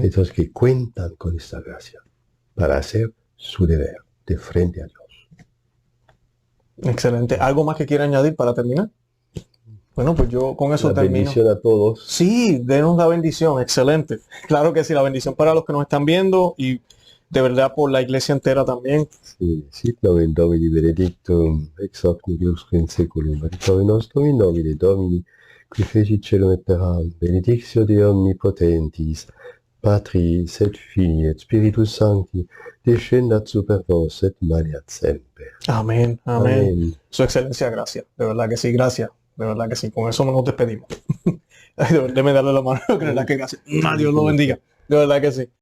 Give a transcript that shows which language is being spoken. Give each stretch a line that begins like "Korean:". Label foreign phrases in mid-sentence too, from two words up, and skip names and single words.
Spanish: Entonces que cuentan con esta gracia para hacer su deber de frente a Dios. Excelente. ¿Algo más que quiera añadir para terminar? Bueno, pues yo con eso termino. Bendición a todos. Sí, denos la bendición. Excelente. Claro que sí, la bendición para los que nos están viendo y de verdad por la iglesia entera también. Sí,
Latin: sit nomen Domini benedictum, ex hoc nihil in seculum, adiutorium nostrum in nomine Domini, qui fecit caelum et terram, benedictio Dei omnipotentis, Patris et Filii et Spiritus Sancti, descendat super vos et maneat semper.
Spanish: Amén, amén. Su excelencia, gracias. De verdad que sí, gracias. De verdad que sí. Con eso nos despedimos. Déjeme darle la mano. De verdad que gracias. Dios lo bendiga. De verdad que sí.